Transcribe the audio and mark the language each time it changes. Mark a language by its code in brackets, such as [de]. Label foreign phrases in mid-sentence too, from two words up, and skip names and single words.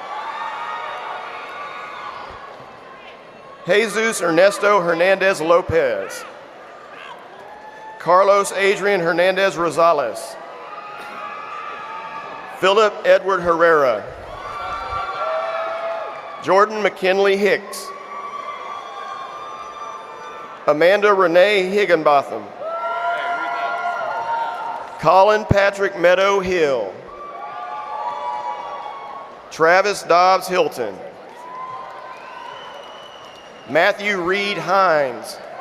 [en] Jesus Ernesto Hernandez Lopez. Carlos Adrian Hernandez Rosales. Philip Edward Herrera. Jordan McKinley Hicks. Amanda Renee Higginbotham. Colin Patrick Meadow Hill. Travis Dobbs Hilton. Matthew Reed Hines.